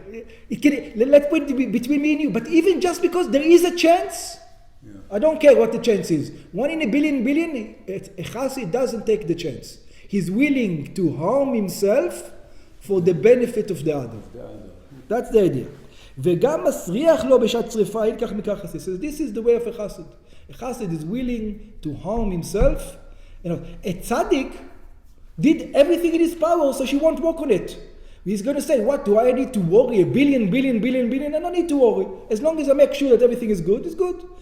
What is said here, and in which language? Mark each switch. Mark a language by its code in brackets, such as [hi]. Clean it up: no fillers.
[en] Let's put it between me and you. But even just because there is a chance, I don't care what the chance is. 1 in a billion, a chassid doesn't take the chance. He's willing to harm himself for the benefit of the other. That's the idea. [he] וגם מסריח לו בשעת שריפה, אין כך מכך חסיד. [en] So this is the way of a chassid. A chassid is willing to harm himself. A tzaddik did everything in his power, so she won't work on it. He's going to say, what, do I need to worry? A billion? I don't need to worry. As long as I make sure that everything is good, it's good.